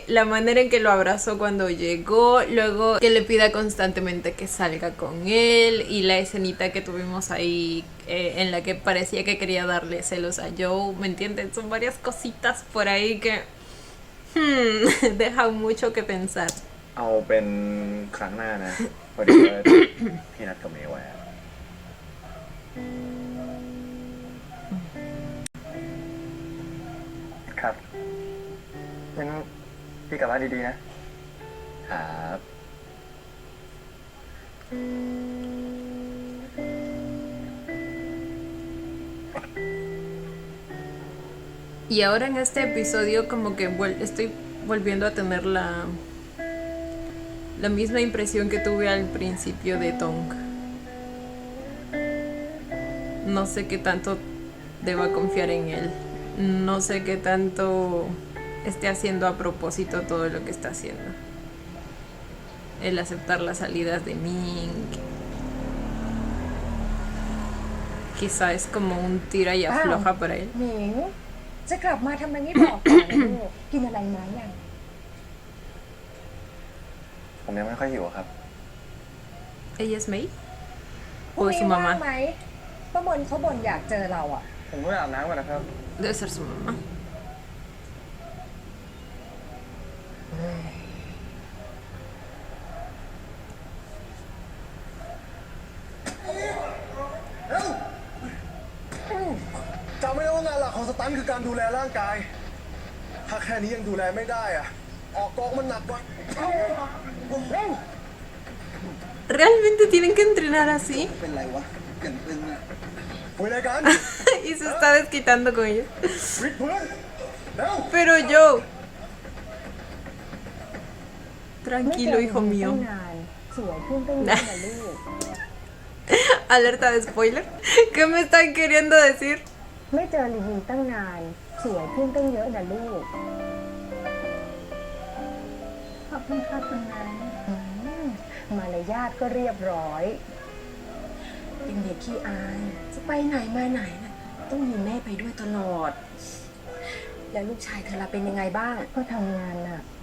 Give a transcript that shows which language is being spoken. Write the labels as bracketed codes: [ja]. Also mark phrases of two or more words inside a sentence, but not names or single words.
[es] La manera en que lo abrazó cuando llegó, luego que le pida constantemente que salga con él, y la escenita que tuvimos ahí en la que parecía que quería darle celos a Joe, ¿me entienden? Son varias cositas por ahí que dejan mucho que pensar. [th] เอาเป็นครั้งหน้านะพอดีว่า พี่นัดกับเมย์ไว้อะครับงั้นพี่กลับบ้านดีๆนะครับ [es] Y ahora en este episodio como que estoy volviendo a tener la misma impresión que tuve al principio de Tong. No sé qué tanto deba confiar en él. No sé qué tanto esté haciendo a propósito todo lo que está haciendo. El aceptar las salidas de Ming. Quizá es como un tira y afloja para él. [th] หมิงจะกลับมาทำไมไม่บอกก่อนนะลูกกินอะไรมายัง ผมยังไม่ค่อยหิวอะครับ [es] ¿Ella es Mei? [th] พรุ่ง [es] ¿O es [th] นี้ [es] su [th] ว่าง [es] mamá? [th] ไหมป้ามนเขาบ่นอยากเจอเราอ่ะ ผมก็ไปอาบน้ำก่อนนะครับ [es] Debe ser su mamá. [th] จำไม่ได้ว่างานหลักของสตันคือการดูแลร่างกาย ถ้าแค่นี้ยังดูแลไม่ได้อะออกกองมันหนักกว่า [es] ¿Realmente tienen que entrenar así? [th] เป็นไรวะอย่างตึงอะคุยอะไรกัน [es] Y se está desquitando con ellos. [th] วิดพื้นเร็ว [es] Pero yo. [th] ไม่เจ [es] Tranquilo, [th] อ [es] hijo [th] ตั้ [es] mío. [th] งนานสวยขึ้นตั้งเยอะนะลูก [es] Alerta de spoiler. ¿Qué me están queriendo decir? [th] ไม่เจอลิลินตั้งนานสวยขึ้นตั้งเยอะนะลูกขอบคุณค่ะคุณนายมารยาทก็เรียบร้อยเป็นเด็กขี้อายจะไปไหนมาไหนนะต้องมีแม่ไปด้วยตลอด แล้วลูกชายเธอละเป็นยังไงบ้างก็ทำงานน่ะ